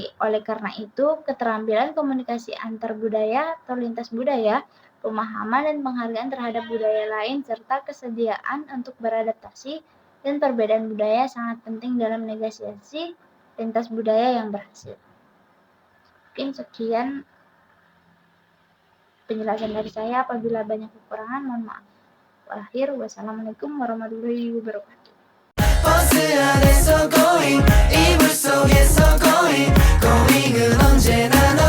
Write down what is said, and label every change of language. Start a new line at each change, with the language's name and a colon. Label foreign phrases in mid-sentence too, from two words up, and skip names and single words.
Indonesian: Oleh karena itu, keterampilan komunikasi antar budaya atau lintas budaya, pemahaman dan penghargaan terhadap budaya lain, serta kesediaan untuk beradaptasi dan perbedaan budaya sangat penting dalam negosiasi lintas budaya yang berhasil. Mungkin sekian penjelasan dari saya. Apabila banyak kekurangan, mohon maaf.
Arabic: والسلام عليكم ورحمة الله وبركاته.
Korean: 버스 안에서 going 이불 속에서
English: going going
Korean: 은 언제나